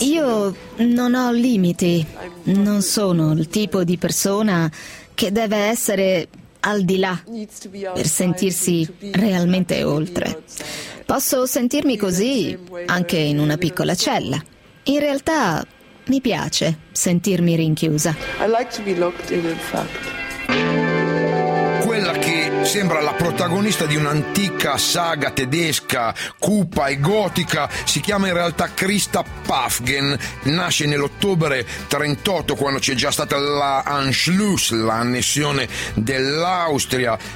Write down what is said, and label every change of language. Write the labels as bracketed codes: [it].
[it] Io non ho limiti, non sono il tipo di persona che deve essere al di là per sentirsi realmente oltre. Posso sentirmi così anche in una piccola cella. In realtà mi piace sentirmi rinchiusa. [en] I like to be locked in, in fact. [it] Quella che sembra la protagonista di un'antica saga tedesca, cupa e gotica, si chiama in realtà Krista Paffgen. Nasce nell'ottobre 38, quando c'è già stata la Anschluss, l'annessione dell'Austria.